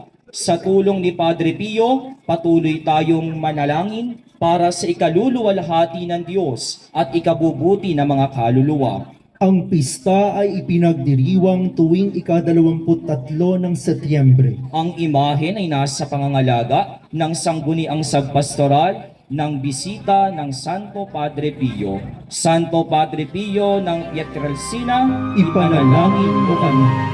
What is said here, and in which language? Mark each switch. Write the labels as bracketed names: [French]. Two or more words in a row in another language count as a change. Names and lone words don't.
[Filipino] Sa tulong ni Padre Pio, patuloy tayong manalangin para sa ikaluluwalhati ng Diyos at ikabubuti ng mga kaluluwa. Ang pista ay ipinagdiriwang tuwing ika-23 ng Setyembre. Ang imahen ay nasa pangangalaga ng sangguniang sabpastoral ng bisita ng Santo Padre Pio. Santo Padre Pio ng Pietrelcina, Ipanalangin mo kami.